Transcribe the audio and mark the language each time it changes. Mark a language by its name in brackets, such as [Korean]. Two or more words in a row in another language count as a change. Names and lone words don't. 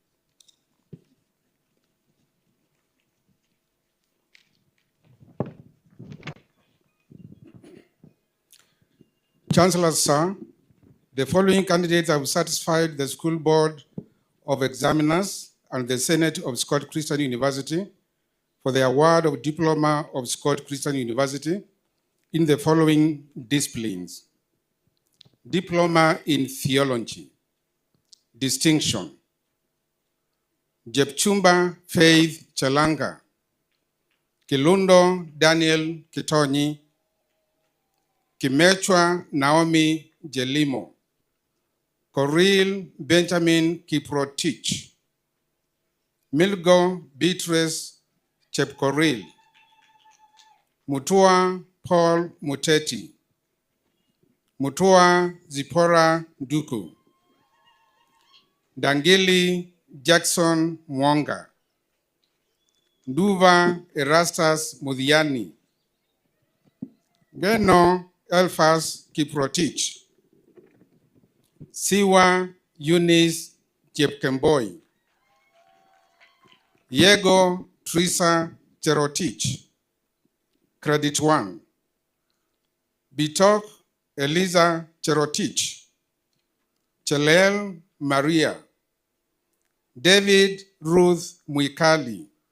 [English] Chancellor, sir, the following candidates have satisfied the School Board of Examiners and the Senate of Scott Christian University for the award of Diploma of Scott Christian University in the following disciplines: Diploma in Theology, Distinction, Jepchumba Faith Chalanga, Kilundo Daniel Kitonyi, Kimechwa Naomi Jelimo, Coril Benjamin Kiprotich, Milgo Beatrice Chepkoril, Mutua Paul Muteti, Mutua Zipora Duku, Dangili Jackson Mwanga, Duva Erastus Mudhiani, Geno Elfas Kiprotich, Siwa Eunice Jepkemboi, Yego Teresa Cherotich, Credit 1, Bitok Eliza Cherotich, Chelel Maria, David Ruth Mwikali,